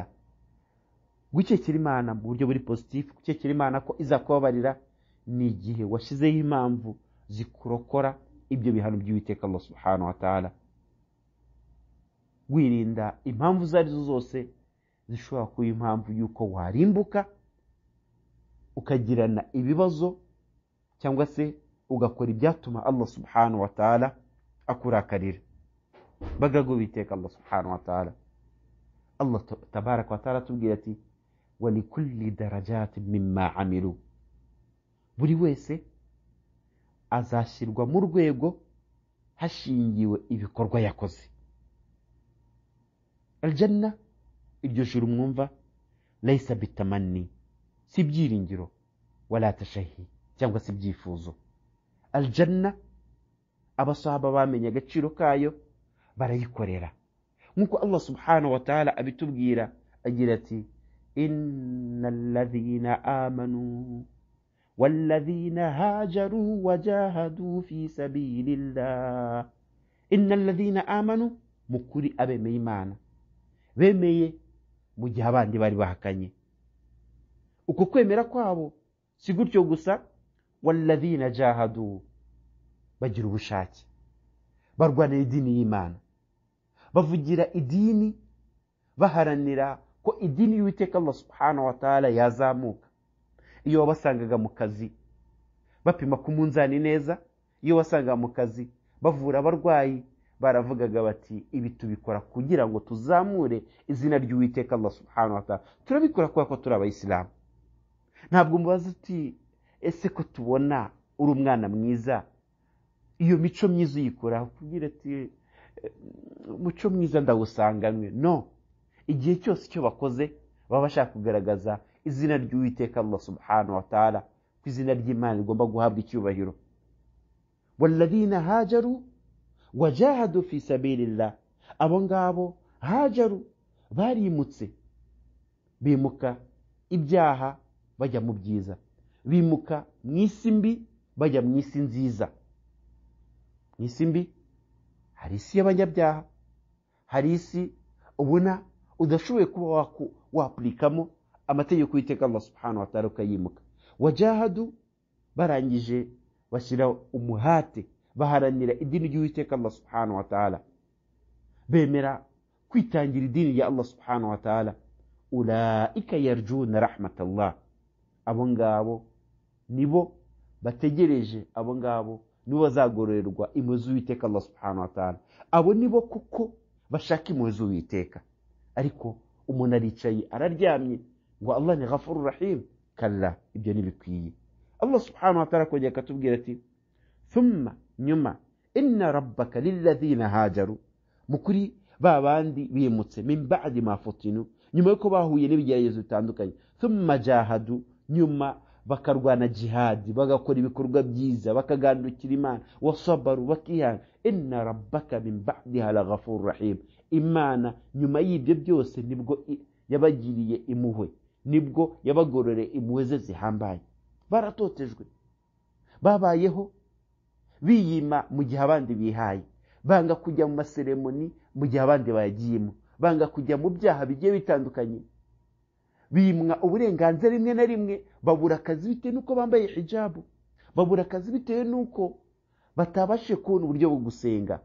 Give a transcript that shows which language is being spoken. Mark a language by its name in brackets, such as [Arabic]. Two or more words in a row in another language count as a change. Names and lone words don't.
[Kinyarwanda] Gukekera Imana mu buryo buri positive, gukekera Imana ko izakubabarira, ni igihe washizeho impamvu zikurokora ibyo bihano by'Uwiteka [Arabic] الله سبحانه وتعالى. [Kinyarwanda] Wirinda impamvu zarizo zose zishobora kuba impamvu yuko warimbuka, ukagirana ibibazo, cyangwa se ugakora ibyatuma [Arabic] الله سبحانه وتعالى [Kinyarwanda] akurakarira. Bagago Uwiteka [Arabic] الله سبحانه وتعالى الله تبارك وتعالى [Kinyarwanda] tubwira ati [Arabic] ولكل درجات مما عملوا, [Kinyarwanda] buri wese azashyirwa mu rwego hashingiwe ibikorwa yakoze. Aljanna, iryo juru mwumva, [Arabic] ليس بالتمني, [Kinyarwanda] si byiringiro, [Arabic] ولا بالتشهي, [Kinyarwanda] cyangwa si byifuzo. Aljanna, abasahaba bamenye agaciro kayo barayikorera, nkuko [Arabic] الله سبحانه وتعالى [Kinyarwanda] abitubwira agira ati [Arabic] إن الذين آمنوا والذين هاجروا وجاهدوا في سبيل الله. إن الذين آمنوا مكوري أبي ميمانا [Kinyarwanda] bemeye mu gihe abandi bari bahakanye. Uko kwemera kwabo si gutyo gusa, [Arabic] والذين جاهدوا, [Kinyarwanda] bagira ubushake, barwanira idini y'Imana, bavugira idini, baharanira ko idini y'Uwiteka [Arabic] الله سبحانه وتعالى [Kinyarwanda] yazamuka. Iyo wabasangaga mu kazi bapima ku munzani neza, iyo wasangaga mu kazi bavura abarwayi, baravugaga bati ibi tubikora kugira ngo tuzamure izina ry'Uwiteka [Arabic] الله سبحانه وتعالى, [Kinyarwanda] turabikora kuko turi abayisilamu. Ntabwo mubaza uti ese ko tubona uri umwana mwiza, iyo mico myiza uyikora kugira ati umuco mwiza ndawusanganywe? No, igihe cyose icyo bakoze baba bashaka kugaragaza izina ry'Uwiteka [Arabic] الله سبحانه وتعالى, [Kinyarwanda] ko izina ry'Imana rigomba guhabwa icyubahiro. [Arabic] والذين هاجروا وجاهدوا في سبيل الله, [Kinyarwanda] abo ngabo hajaru, barimutse, bimuka ibyaha bajya mu byiza, bimuka mu isi mbi bajya mu isi nziza. Mu isi mbi hari isi y'abanyabyaha, hari isi ubona udashoboye kuba waplikamo amategeko y'Uwiteka [Arabic] الله سبحانه وتعالى [Kinyarwanda] ukayimuka. Wajahadu, barangije bashyira umuhate, baharanira idini ry'Uwiteka [Arabic] الله سبحانه وتعالى, [Kinyarwanda] bemera kwitangira idini ya [Arabic] الله سبحانه وتعالى. أولئك يرجون رحمة الله, [Kinyarwanda] abo ngabo nibo bategereje, abo ngabo nibo bazagororerwa impuhwe z'Uwiteka [Arabic] الله سبحانه وتعالى. [Kinyarwanda] Abo nibo kuko bashaka impuhwe z'Uwiteka. Ariko umuntu aricaye araryamye ngo Allah ni [Arabic] غفور رحيم, [Kinyarwanda] kalla, ibyo ntibikwiye. [Arabic] الله سبحانه وتعالى [Kinyarwanda] kongera akatubwira ati thumma, nyuma, [Arabic] إن ربك للذين هاجروا, [Kinyarwanda] mukuri babandi bimutse, [Arabic] من بعد ما فتنوا, [Kinyarwanda] nyuma yuko bahuye n'ibigeragezo bitandukanye, [Arabic] ثم جاهدوا, [Kinyarwanda] nyuma bakarwana jihadi, bagakora ibikorwa byiza, bakagandukira Imana, wasabaru, bakihana, [Arabic] إن ربك من بعدها لغفور رحيم. [Kinyarwanda] Imana nyuma y'ibyo byose nibwo yabagiriye impuhwe, nibwo yabagororeye impuhwe ze zihambaye. Baratotejwe, babayeho biyima mu gihe abandi bihaye, banga kujya mu maseremoni mu gihe abandi bayagiyemo, banga kujya mu byaha bigiye bitandukanye, bimwa uburenganzira rimwe na rimwe, babura akazi bitewe nuko bambaye hijabu, babura akazi bitewe nuko batabashe kubona uburyo bwo gusenga.